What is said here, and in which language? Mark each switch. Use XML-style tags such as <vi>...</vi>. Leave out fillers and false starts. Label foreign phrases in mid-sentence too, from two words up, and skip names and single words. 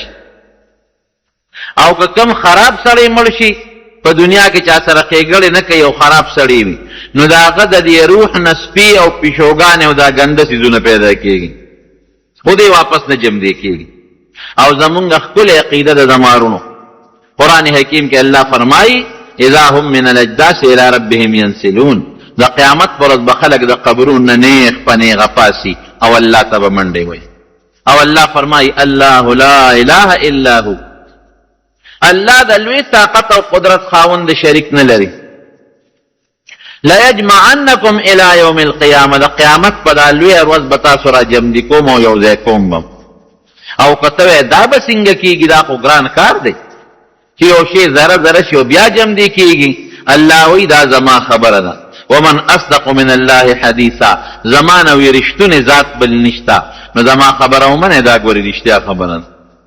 <ps>او که کم خراب سړی مړ شي په دنیا کې چا سره ښېګړې نه کوي او خراب سړی وي، نو د هغه د دې روح نه سپي او پیشوګانې او دا ګنده څیزونه پیدا کېږي، خو دې واپس نه جمدې کېږي. او زمونږ ښکلې عقیده د زمارونو قرآن حکیم کې الله فرمایي</ps> <ar>اذا هم من الاجداث الى ربهم ينسلون.</ar> <ps>د قیامت پر ورځ به خلک د قبرونو نه نیغ په نیغه پاسي او الله ته به منډې وایي. او الله فرمایي</ps> <ar>الله لا اله الا هو.</ar> <ps>الله د لوی طاقت او قدرت خاوند شریک نه لري.</ps> <ar>ليجمعنکم الى یوم القیامه.</ar> <ps>د قیامت په دا لوی ورځ به تاسو را جمع دي کوم او یو ځای کوم بم. او کته دا به څنګه کیږي، دا خو ګران کار دی چې یو شی ذره ذره شي او بیا جمع دی کیږي. الله وی دا زما خبره ده.</ps> <ar>ومن اصدق من الله حدیثا،</ar> <ps>زمانه وی رښتونه ذات بل نشتا، نو زما خبره ومنه دا ګوري رښتیا خبره ده.</ps>